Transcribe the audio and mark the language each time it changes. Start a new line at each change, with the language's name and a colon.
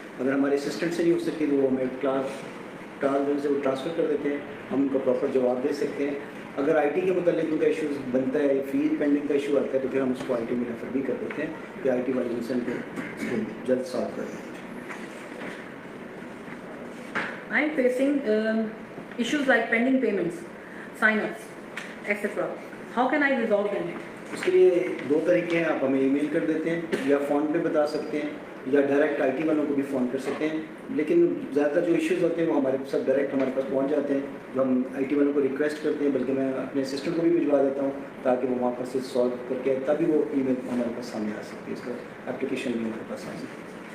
Urdu: اگر ہمارے اسسٹنٹ سے نہیں ہو سکتی تو وہ ہمیں سے وہ ٹرانسفر کر دیتے ہیں، ہم ان کو پراپر جواب دے سکتے ہیں. اگر آئی ٹی کے متعلق ان کا ایشو بنتا ہے، فی پینڈنگ کا ایشو آتا ہے تو پھر ہم اس کو آئی ٹی میں ریفر بھی کر دیتے ہیں کہ آئی ٹی والے ان سے ان کو اس کو جلد سالو کر دیں.
English: I am facing issues like pending payments, sign-ups, etc. How can I resolve them?
Urdu: اس کے لیے دو طریقے ہیں، آپ ہمیں ای میل کر دیتے ہیں یا فون پہ بتا سکتے ہیں یا ڈائریکٹ آئی ٹی والوں کو بھی فون کر سکتے ہیں. لیکن زیادہ تر جو ایشوز ہوتے ہیں وہ ہمارے ساتھ ڈائریکٹ ہمارے پاس پہنچ جاتے ہیں، جو ہم آئی ٹی والوں کو ریکویسٹ کرتے ہیں، بلکہ میں اپنے اسسٹنٹ کو بھی بھجوا دیتا ہوں تاکہ وہ وہاں پر سے سالو کر کے تبھی وہ ای میل ہمارے پاس سامنے آ سکتی ہے، اس کا اپلیکیشن بھی ہمارے پاس آ سکتی ہے.